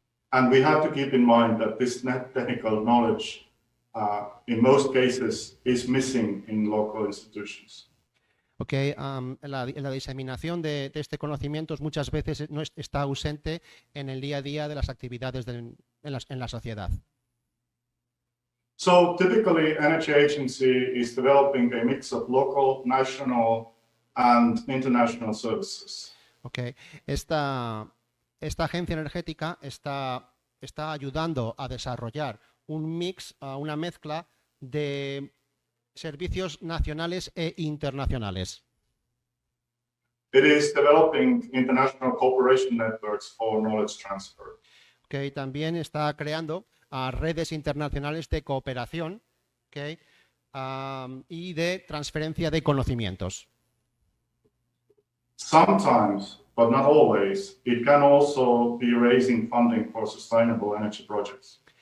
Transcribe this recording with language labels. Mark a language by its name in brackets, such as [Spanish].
[English] And we have to keep in mind that this technical knowledge, in most cases, is missing in local institutions. [Spanish] Okay, la diseminación de este conocimiento muchas veces no está ausente en el día a día de las actividades en la sociedad. [English] So typically, Energy Agency is developing a mix of local, national, and international services. [Spanish] Okay, esta agencia energética está ayudando a desarrollar un mix, una mezcla de servicios nacionales e internacionales. [English] It is developing international cooperation networks for knowledge transfer. [Spanish] Okay, también está creando redes internacionales de cooperación, okay, y de transferencia de conocimientos. [English] Sometimes, but not always, it can also be raising funding for sustainable energy projects.